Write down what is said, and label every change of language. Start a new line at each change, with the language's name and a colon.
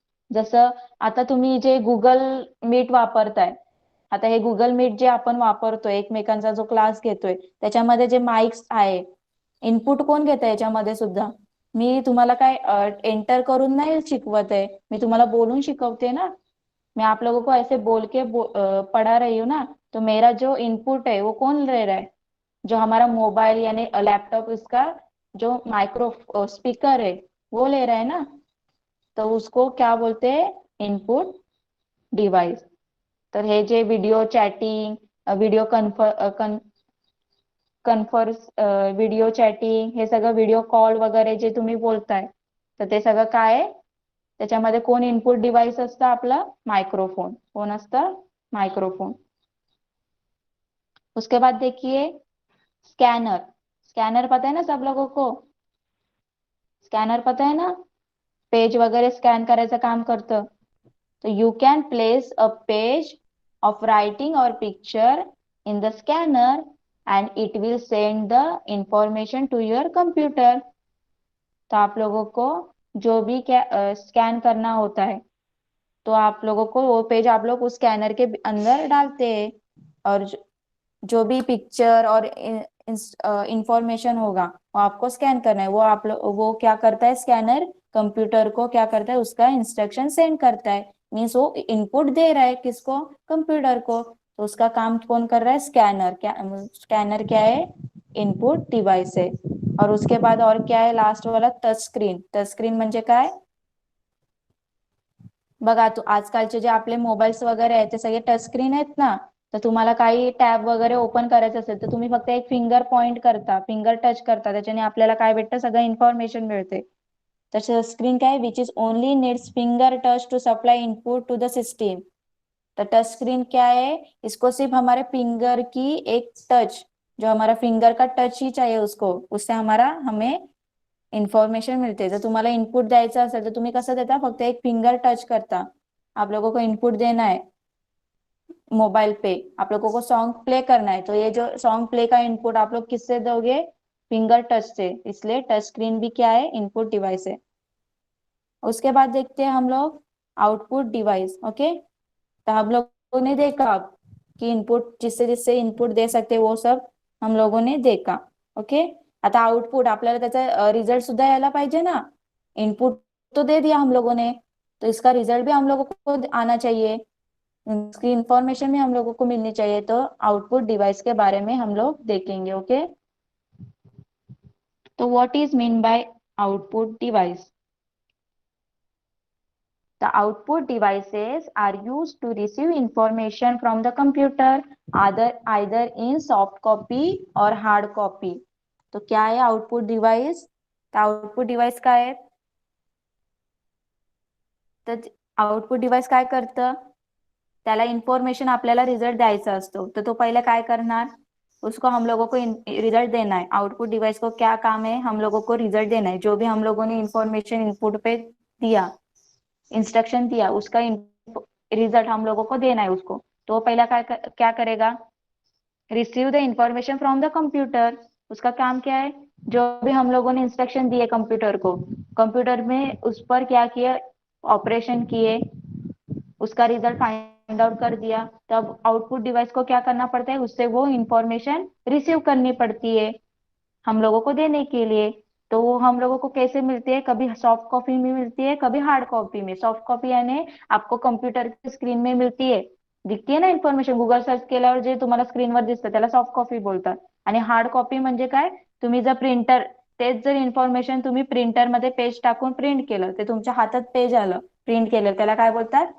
Marathi: जसं आता तुम्ही जे गुगल मीट वापरताय, आता हे गुगल मीट जे आपण वापरतोय, एकमेकांचा जो क्लास घेतोय, त्याच्यामध्ये जे माइक्स आहे, इनपुट कोण घेत आहे याच्यामध्ये सुद्धा? मी तुम्हाला काय एंटर करून नाही शिकवत आहे, मी तुम्हाला बोलून शिकवते ना.
Hindi: मैं आप लोगों को ऐसे बोल के पढ़ा रही हूँ ना, तो मेरा जो इनपुट है वो कौन ले रहा है? जो हमारा मोबाइल यानी लैपटॉप, इसका जो माइक्रो स्पीकर है वो ले रहा है ना, तो उसको क्या बोलते हैं?
English: Input device.
Marathi: तर हे जे video chatting, video confers, video chatting, हे सगळं व्हिडिओ कॉल वगैरे जे तुम्ही बोलताय, तर ते सगळं काय आहे, त्याच्यामध्ये कोण इनपुट डिवाइस असतं? आपलं माइक्रोफोन. कोण असतं? माइक्रोफोन.
Hindi: उसके बाद देखिए स्कैनर. स्कैनर पता है ना सब लोगों को? स्कैनर पता है ना,
Marathi: पेज वगैरे स्कॅन करायचं काम करतं.
English: तो you can place a page of writing or picture in the scanner and it will send the information to your computer.
Hindi: तो आप लोगों को जो भी स्कैन करना होता है, तो आप लोगों को वो पेज आप लोग उस स्कैनर के अंदर डालते हैं, और जो भी पिक्चर और इंफॉर्मेशन होगा वो आपको स्कैन करना है. वो आप लोग वो क्या करता है, स्कैनर कंप्यूटर को क्या करता है, उसका इंस्ट्रक्शन सेंड करता है. मीन्स वो इनपुट दे रहा है किसको? कंप्यूटर को. तो उसका काम कौन कर रहा है? स्कैनर. स्कैनर क्या है? इनपुट डिवाइस है. और उसके बाद और क्या है, लास्ट वाला टच स्क्रीन.
Marathi: टच स्क्रीन म्हणजे काय? बघा, तू आजकालचे जे आपले मोबाईल्स वगैरे आहेत ते सगळे टच स्क्रीन आहेत ना. तर तुम्हाला काही टॅब वगैरे ओपन करायचं असेल तर तुम्ही फक्त एक फिंगर पॉइंट करता, फिंगर टच करता, त्याच्याने आपल्याला काय भेटतं? सगळं इन्फॉर्मेशन मिळते. तसे स्क्रीन काय,
English: Which is only needs finger touch to supply input to the system.
Hindi: तो टच स्क्रीन क्या है? इसको सिर्फ हमारे फिंगर की एक टच, जो हमारा फिंगर का टच ही चाहिए उसको, उससे हमें इन्फॉर्मेशन मिळते.
Marathi: जर तुम्हाला इनपुट द्यायचं असेल तर तुम्ही कसं देता? फक्त एक फिंगर टच करता.
Hindi: आप लोगों को इनपुट देना है मोबाइल पे, आप लोगों को सॉन्ग प्ले करना है, तो ये जो सॉन्ग प्ले का इनपुट आप लोग किससे दोगे? फिंगर टच से. इसलिए टच स्क्रीन भी क्या है? इनपुट डिवाइस है. उसके बाद देखते हैं हम लोग आउटपुट डिवाइस. ओके, तो हम लोगों ने देखा कि इनपुट जिससे जिससे इनपुट दे सकते वो सब हम लोगों ने देखा.
Marathi: ओके, आता आउटपुट, आपल्याला त्याचा रिझल्ट सुद्धा यायला पाहिजे ना.
Hindi: इनपुट तो दे दिया हम लोगों ने, तो इसका रिजल्ट भी हम लोगों को आना चाहिए, इसकी इंफॉर्मेशन भी हम लोगों को मिलनी चाहिए. तो आउटपुट डिवाइस के बारे में हम लोग देखेंगे.
English: Okay, तो what is mean by output device? The output devices are used to receive information from the computer, either in soft copy or hard copy.
Hindi: तो क्या है आउटपुट डिवाइस?
Marathi: तर आउटपुट डिवाइस काय आहे? तर आउटपुट डिवाइस काय करतं? त्याला इन्फॉर्मेशन आपल्याला रिझल्ट द्यायचा असतो, तर तो पहिले काय करणार?
Hindi: उसको हम लोगों को रिजल्ट देना है. आउटपुट डिवाइस को क्या काम है? हम लोगों को रिजल्ट देना है. जो भी हम लोगों ने इंफॉर्मेशन इनपुट पे दिया, इंस्ट्रक्शन दिया, उसका रिजल्ट हम लोगों को देना है उसको. तो पहला क्या करेगा?
English: Receive the information from the computer.
Hindi: उसका काम क्या है? जो भी हम लोगों ने इंस्ट्रक्शन दिए कंप्यूटर को, कंप्यूटर में उस पर क्या किया? ऑपरेशन किए, उसका रिजल्ट फाइंड आउट कर दिया. तब आउटपुट डिवाइस को क्या करना पड़ता है? उससे वो इंफॉर्मेशन रिसीव करनी पड़ती है हम लोगों को देने के लिए. तो वो हम लोगों को कैसे मिलती है? कभी सॉफ्ट कॉपी में मिलती है, कभी हार्ड कॉपी में.
Marathi: सॉफ्ट कॉपी
Hindi: यानी आपको कंप्यूटर की स्क्रीन में
Marathi: मिळती आहे, दिसते ना इन्फॉर्मेशन, गुगल सर्च केल्यावर जे तुम्हाला स्क्रीनवर दिसतं त्याला सॉफ्ट कॉपी बोलतात. आणि हार्ड कॉपी म्हणजे काय? तुम्ही जर प्रिंटर, तेच जर इन्फॉर्मेशन तुम्ही प्रिंटर मध्ये पेज टाकून प्रिंट केलं, ते तुमच्या हातात पेज आलं, प्रिंट केलं, त्याला काय बोलतात?